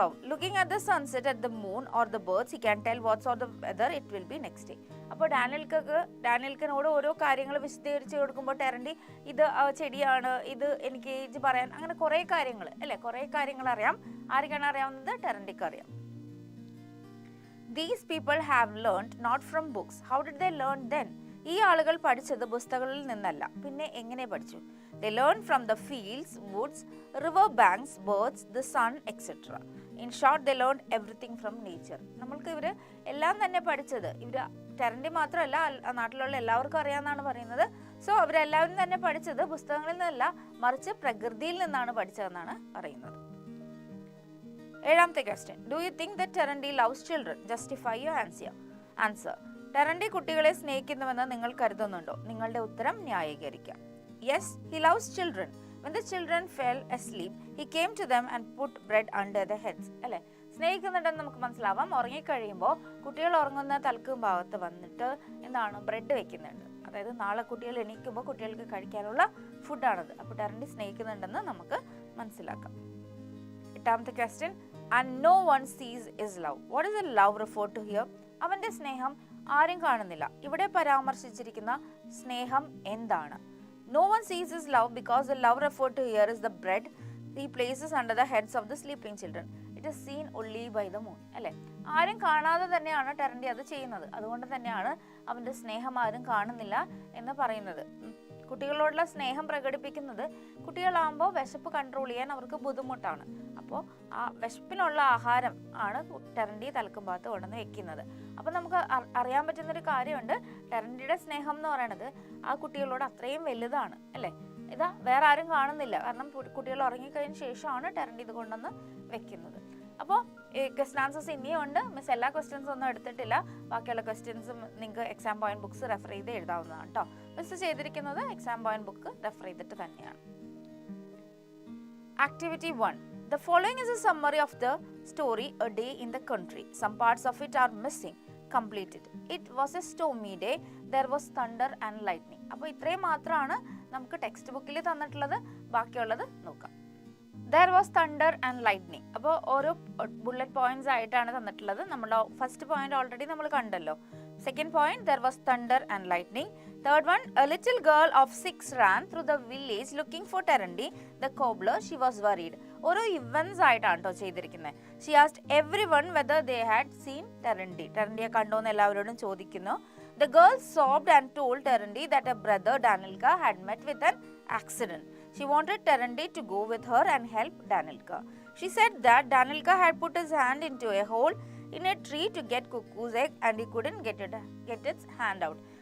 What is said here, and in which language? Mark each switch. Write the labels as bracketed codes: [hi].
[en] Looking at the sunset, at the moon or the birds, he can tell what sort of weather it will be next day. [ml] അപ്പോൾ ഡാനിയൽക്കനോട് ഓരോ കാര്യങ്ങൾ വിശദീകരിച്ച് കൊടുക്കുമ്പോൾ ടെറൻഡി ഇത് ചെടിയാണ്, ഇത് എനിക്ക് ഏജ് പറയാൻ, അങ്ങനെ കുറേ കാര്യങ്ങൾ അല്ലേ, കുറേ കാര്യങ്ങൾ അറിയാം. ആർക്കാണ് അറിയാവുന്നത്? ടെറൻഡിക്ക് അറിയാം. [en] These people have learned not from books. How did they learn then? [ml] ഈ ആളുകൾ പഠിച്ചത് പുസ്തകങ്ങളിൽ നിന്നല്ല, പിന്നെ എങ്ങനെ പഠിച്ചു? [en] They learned from the fields, woods, river banks, birds, the sun, etc. In short, they learned everything from nature. [ml] നമ്മൾക്ക് ഇവർ എല്ലാം തന്നെ പഠിച്ചത്, ഇവർ ടെറൻഡി മാത്രമല്ല നാട്ടിലുള്ള എല്ലാവർക്കും അറിയാമെന്നാണ് പറയുന്നത്. സോ അവരെല്ലാവരും തന്നെ പഠിച്ചത് പുസ്തകങ്ങളിൽ നിന്നല്ല, മറിച്ച് പ്രകൃതിയിൽ നിന്നാണ് പഠിച്ചതെന്നാണ് പറയുന്നത്. ഏഴാമത്തെ question, [en] Do you think that Terendi loves children? Justify your answer. [ml] ടെറൻഡി കുട്ടികളെ സ്നേഹിക്കുന്നുവെന്ന് നിങ്ങൾ കരുതുന്നുണ്ടോ? നിങ്ങളുടെ ഉത്തരം ന്യായീകരിക്കാം. [en] Yes, he loves children. When the children fell asleep, he came to them and put bread under their heads. [ml] അല്ലേ, സ്നേഹിക്കുന്നുണ്ടെന്ന് നമുക്ക് മനസ്സിലാവാം. ഉറങ്ങിക്കഴിയുമ്പോൾ കുട്ടികൾ ഉറങ്ങുന്ന തലക്കും ഭാഗത്ത് വന്നിട്ട് എന്താണ്, ബ്രെഡ് വെക്കുന്നുണ്ട്. അതായത് നാളെ കുട്ടികൾ എണീക്കുമ്പോൾ കുട്ടികൾക്ക് കഴിക്കാനുള്ള ഫുഡാണത്. അപ്പോൾ ടെറൻഡി സ്നേഹിക്കുന്നുണ്ടെന്ന് നമുക്ക് മനസ്സിലാക്കാം. എട്ടാമത്തെ question, [en] and no one sees his love. What is the love referred to here? [ml] അവന്റെ സ്നേഹം ആരും കാണുന്നില്ല. ഇവിടെ പരാമർശിച്ചിരിക്കുന്ന സ്നേഹം എന്താണ്? [en] No one sees his love because the love referred to here is the bread he places under the heads of the sleeping children. It is seen only by the moon. [ml] അല്ലേ, ആരും കാണാതെ തന്നെയാണ് ടെറൻഡി അത് ചെയ്യുന്നത്. അതുകൊണ്ട് തന്നെയാണ് അവന്റെ സ്നേഹം ആരും കാണുന്നില്ല എന്ന് പറയുന്നത്. കുട്ടികളോടുള്ള സ്നേഹം പ്രകടിപ്പിക്കുന്നത് കുട്ടികളാകുമ്പോൾ വിശപ്പ് കൺട്രോൾ ചെയ്യാൻ അവർക്ക് ബുദ്ധിമുട്ടാണ്. അപ്പോൾ ആ വിശപ്പിനുള്ള ആഹാരം ആണ് ടെറൻഡി തലക്കും ഭാഗത്ത് കൊണ്ടുവന്ന് വെക്കുന്നത്. അപ്പോൾ നമുക്ക് അറിയാൻ പറ്റുന്നൊരു കാര്യമുണ്ട്, ടെറൻഡിയുടെ സ്നേഹം എന്ന് പറയുന്നത് ആ കുട്ടികളോട് അത്രയും വലുതാണ്. അല്ലേ, ഇതാ വേറെ ആരും കാണുന്നില്ല, കാരണം കുട്ടികൾ ഉറങ്ങിക്കഴിഞ്ഞ ശേഷമാണ് ടെറൻഡി ഇത് കൊണ്ടുവന്ന് വെക്കുന്നത്. അപ്പോൾ ക്വസ്റ്റൻ ആൻസേഴ്സ് ഇനിയും ഉണ്ട്. മിസ് എല്ലാ ക്വസ്റ്റ്യൻസും ഒന്നും എടുത്തിട്ടില്ല. ബാക്കിയുള്ള ക്വസ്റ്റ്യൻസും നിങ്ങൾക്ക് എക്സാം പോയിന്റ് ബുക്സ് റെഫർ ചെയ്ത് എഴുതാവുന്നതാണ് കേട്ടോ. മിസ് ചെയ്തിരിക്കുന്നത് എക്സാം പോയിന്റ് ബുക്ക് റെഫർ ചെയ്തിട്ട് തന്നെയാണ്. [en] Activity 1. The following is a summary of the story A Day in the Country. Some parts of it are missing. Complete it. It was a stormy day. There was thunder and lightning. [ml] അപ്പോൾ ഇത്രയും മാത്രമാണ് നമുക്ക് text ബുക്കിൽ തന്നിട്ടുള്ളത്. ബാക്കിയുള്ളത് നോക്കാം. [en] There was thunder and lightning. [ml] അപ്പോൾ ഓരോ ബുള്ളറ്റ് പോയിന്റ്സ് ആയിട്ടാണ് തന്നിട്ടുള്ളത്. നമ്മുടെ ഫസ്റ്റ് പോയിന്റ് ഓൾറെഡി നമ്മൾ കണ്ടല്ലോ. [en] Second point, there was thunder and lightning. Third one, a little girl of 6 ran through the village looking for Terendi, the cobbler. She was worried. [ml] ഓരോ events ആയിട്ടാണ് കേട്ടോ ചെയ്തിരിക്കുന്നത്. [en] She asked everyone whether they had seen Terendi. [ml] ടെറൻഡിയെ കണ്ടോന്ന് എല്ലാവരോടും ചോദിക്കുന്നു. [en] The girl sobbed and told Terendi that her brother Danilka had met with an accident. She wanted Terendi to go with her and help Danilka. She said that Danilka had put his hand into a hole in a tree to get cuckoo's egg and he couldn't get its hand out.